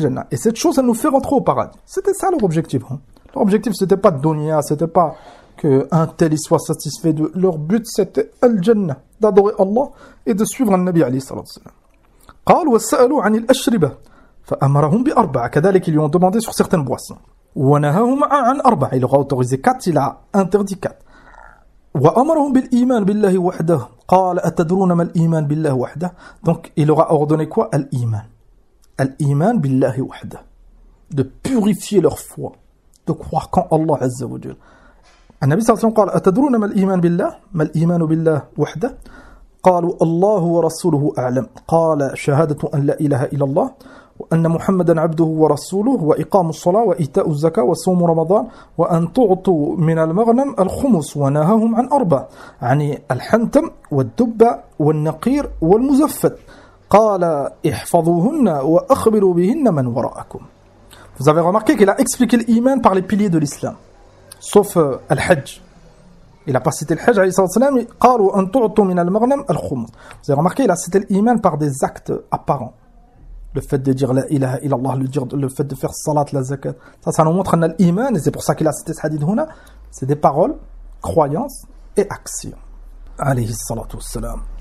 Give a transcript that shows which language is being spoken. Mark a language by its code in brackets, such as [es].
[fr] Et cette chose, elle nous fait rentrer au paradis. C'était ça leur objectif. Hein. Leur objectif, c'était pas de dunya, c'était pas qu'un tel y soit satisfait. De leur but, c'était al-Jannah, d'adorer Allah et de suivre le Nabi alayhi salatu wasalam. [ar] Qalu wasalu an al-ashriba, fa amarahum bi arba. [fr] Kadhalik, ils lui ont demandé sur certaines boissons. [ar] Wa nahahum an arba. [fr] Il leur a autorisé 4, il a interdit 4. [ar] وأمرهم بالإيمان بالله وحده قال أتدرون ما الإيمان بالله وحده. [fr] Donc il aura ordonné quoi? الإيمان. [ar] الإيمان بالله وحده. [fr] De purifier leur foi. De croire qu'en Allah عز وجل. [ar] النبي صلى الله عليه وسلم قال أتدرون ما الإيمان بالله؟ ما الإيمان بالله وحده؟ قالوا الله ورسوله أعلم. قال شهادة أن لا إله إلا الله وأن محمدا عبده ورسوله وإقام الصلاة وإيتاء الزكاة وصوم رمضان وأن تعطوا من المغنم الخمس ونهاهم عن أربع يعني الحنتم والدب والنقير والمزفت قال احفظوهن وأخبروا بهن من وراءكم. [fr] Vous avez remarqué qu'il a expliqué l'iman par les piliers de l'islam sauf الحج. Il a pas cité [ar] الحج عليه الصلاة والسلام. قالوا أن تعطوا من المغنم الخمس. [fr] Vous avez remarqué, il a cité l'iman par des actes apparents. Le fait de dire [ar] la ilaha illallah, [fr] le fait de faire salat, la zakat, ça nous montre l'iman, et c'est pour ça qu'il a cité ce hadith huna. C'est des paroles, croyances et actions. Alayhi salatu wassalam.